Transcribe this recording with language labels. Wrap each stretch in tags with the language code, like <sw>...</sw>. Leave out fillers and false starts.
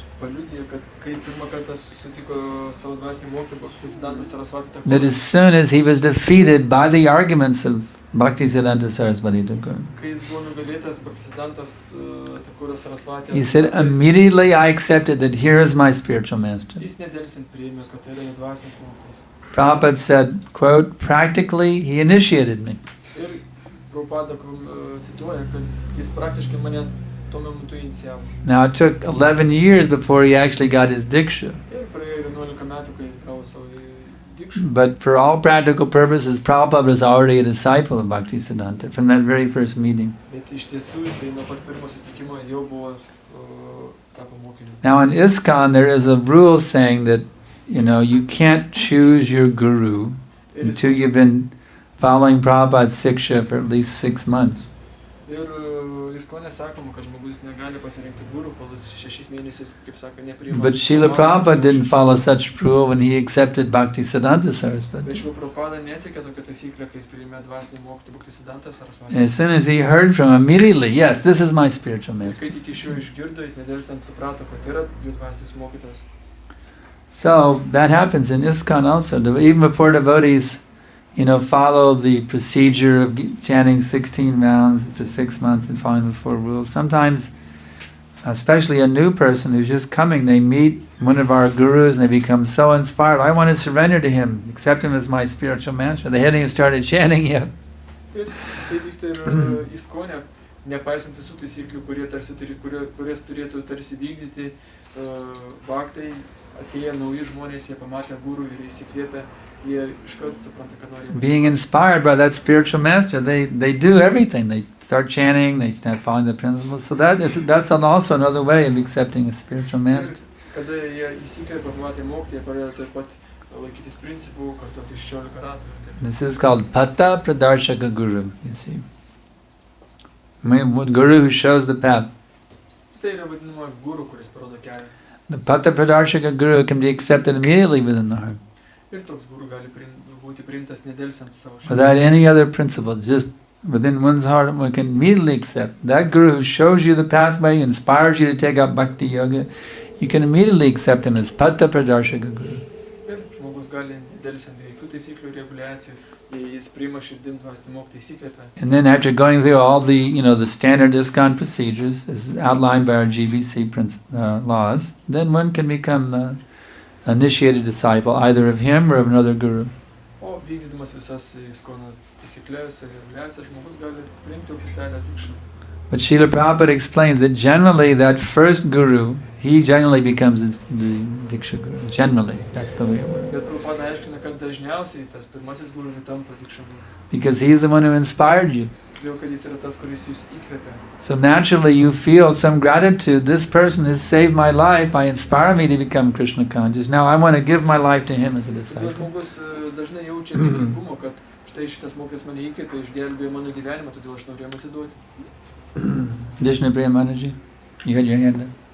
<lt>Paliudija, kad kai pirmą kartą sutiko savo dvasinį mokytoją Bhaktisiddhanta Saraswati Thakur.</lt> <en>that as soon as he was defeated by the arguments of Bhaktisiddhanta Saraswati Thakur,</en> <lt>Kai jis buvo nugalėtas Bhaktisiddhantas Thakuras Saraswati,</lt> <en>he said, immediately I accepted that here is my spiritual master.</en> <lt>jis nedelsiant priėmė, kad tai yra jo dvasinis mokytojas.</lt> <en>Prabhupada said, quote, practically he initiated me.</en> <lt>Ir Prabhupada cituoja, kad jis praktiškai mane tuo metu inicijavo.</lt> <en>Now it took 11 years before he actually got his diksha.</en> <lt>Ir praėjo 11 metų, kai jis gavo savo dikšą.</lt> <en>But for all practical purposes, Prabhupada was already a disciple of Bhaktisiddhanta from that very first meeting.</en> <lt>Bet iš tiesų jisai nuo pat pirmo susitikimo jau buvo tapo mokiniu.</lt> <en>Now in ISKCON there is a rule saying that, you can't choose your guru until you've been following Prabhupada's siksha for at least 6 months.</en> <lt>Ir ISKCON sakoma, kad žmogus negali pasirinkti guru palas 6 mėnesius, kaip sako, nepriima.</lt> <en>But Srila Prabhupada didn't follow such rule when he accepted Bhaktisiddhanta Saraswati.</en> <lt>Bet Srila Prabhupada nesiekė tokią taisyklę, kai jis priėmė dvasinį mokytoją Bhaktisiddhantą Saraswati.</lt> <en>As soon as he heard from him, immediately, yes, this is my spiritual</en> <lt>Ir</lt> <en>master.</en> <lt>kai tik iš jo išgirdo, jis nedelsiant suprato, kad yra jų dvasinis mokytojas.</lt> <en>So that happens in ISKCON also. Even before devotees, follow the procedure of chanting 16 rounds for 6 months and following the 4 rules. Sometimes, especially a new person who's just coming, they meet one of our gurus and they become so inspired. I want to surrender to him, accept him as my spiritual master. They hadn't even started chanting yet.</en> <lt>Ir tai vyksta ir ISKCON, nepaisant visų taisyklių, kurias turėtų tarsi vykdyti bhaktai, atėję nauji žmonės, jie pamatė guru ir įsikvėpę, jie iškart supranta, kad nori.</lt> <en>Being inspired by that spiritual master, they do everything. They start chanting, they start following the principles. So that's also another way of accepting a spiritual master.</en> <lt>Kada jie įsikvėpę, pamatė mokytoją, jie pradeda taip pat laikytis principų, kartuoti 16 ratų.</lt> <en>This is called Pata Pradarshaka Guru, you see. Guru who shows the path.</en> <lt>Tai yra vadinama guru, kuris parodo kelią.</lt> <en>The Pata Pradarshaka Guru can be accepted immediately within the heart.</en> <lt>Ir toks guru gali būti priimtas nedelsiant savo širdį.</lt> <en>Without any other principle, just within one's heart, one can immediately accept. That Guru who shows you the pathway, inspires you to take up bhakti yoga, you can immediately accept him as Pata Pradarshaka Guru.</en> <lt>Ir žmogus gali nedelsiant be jokių taisyklių ir reguliacijų, jis priima širdim dvasinį mokytoją, įsikvėpia.</lt> <en>And then after going through all the, the standard ISKCON procedures as outlined by our GBC laws, then one can become an initiated disciple either of him or of another guru.</en> <lt>O vykdydamas visas ISKCON taisyklės ir reguliacijas, žmogus gali priimti oficialią dikšą.</lt> <en>But Srila Prabhupada explains that generally that first guru, he generally becomes the Diksha Guru. Generally, that's the way it works.</en> <lt>Bet Prabhupada aiškina, kad dažniausiai tas pirmasis guru tampa dikšą guru.</lt> <en>Because he's the one who inspired you.</en> <lt>Todėl, kad jis yra tas, kuris jūs įkvėpia.</lt> <en>So naturally you feel some gratitude. This person has saved my life by inspiring me to become Krishna conscious. Now I want to give my life to him as a</en> <lt>Todėl</lt> <en>disciple.</en> <lt>žmogus dažnai jaučia dėkingumo, kad štai šitas mokytojas mane įkvėpė, išgelbėjo mano gyvenimą, todėl aš noriu jam atsiduoti.</lt> <en>Vishnu Priya Manaji, you had your hand up.</en>